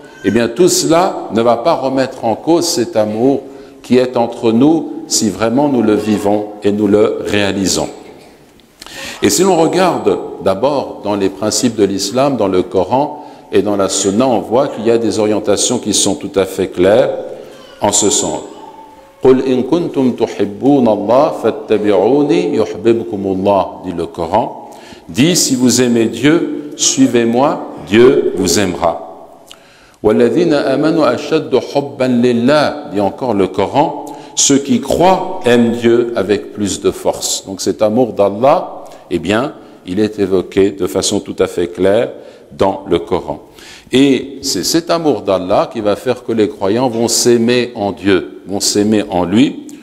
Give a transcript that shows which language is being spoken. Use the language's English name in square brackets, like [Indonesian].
[French] Eh bien, tout cela ne va pas remettre en cause cet amour qui est entre nous si vraiment nous le vivons et nous le réalisons. Et si l'on regarde d'abord dans les principes de l'islam, dans le Coran et dans la Sunna, on voit qu'il y a des orientations qui sont tout à fait claires en ce sens. [Arabic] قُلْ إِن كُنْتُمْ تُحِبُّونَ اللَّهَ فَاتَّبِعُونِي يُحْبِبْكُمُ اللَّهُ, [French] dit le Coran. Dis, si vous aimez Dieu, suivez-moi, Dieu vous aimera. [Arabic] وَالَّذِينَ آمَنُوا أَشَدُّ حُبًّا لِلَّهِ, [French] dit encore le Coran. Ceux qui croient aiment Dieu avec plus de force. Donc cet amour d'Allah, eh bien, il est évoqué de façon tout à fait claire dans le Coran. Et c'est cet amour d'Allah qui va faire que les croyants vont s'aimer en Dieu, vont s'aimer en lui.